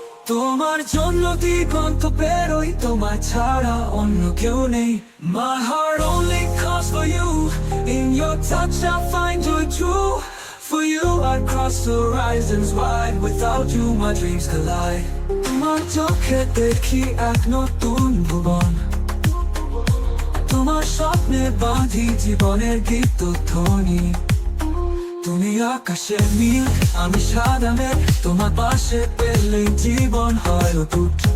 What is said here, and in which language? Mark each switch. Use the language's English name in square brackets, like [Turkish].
[Bangla] তোমার জন্য দিগন্ত পেরোই, তোমার ছাড়া অন্য কেউ নেই। [English] My heart only calls for you, in your touch I find joy too. For you I'd cross horizons wide, without you my dreams collide. [Bangla] তোমার চোখে দেখি এক নতুন ভুবন, তোমার স্বপ্নে বাঁধি জীবনের গীত ধ্বনি। তুমি আকাশের নীল, আমি সাদা মেঘ, তোমার পাশে পেলেই জীবন হয় অটুট।